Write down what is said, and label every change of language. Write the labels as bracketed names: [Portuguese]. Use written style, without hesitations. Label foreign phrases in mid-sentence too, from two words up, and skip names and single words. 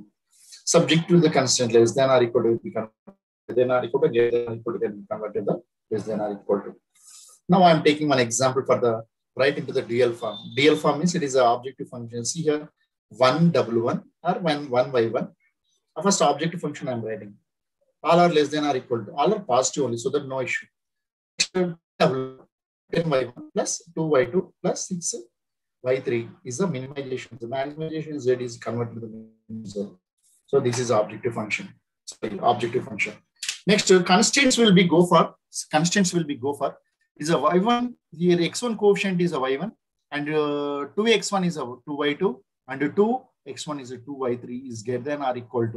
[English] Subject to the constant less than or equal to will be converted, then or equal to greater than or equal to can be converted to less than or equal to. Now I am taking one example for the right into the dual form. Dual form means it is an objective function. See here 1 w1 or 1 y1. First objective function I am writing. All are less than or equal to. All are positive only, so that no issue. 10y1 plus 2y2 plus 6y3 is the minimization. The maximization z is converted to the minimum. So this is objective function. Sorry, objective function. Next, constraints will be go for. Constraints will be go for. Is a y1. Here x1 coefficient is a y1 and 2x1 is a 2y2 and 2x1 is a 2y3 is greater than or equal to.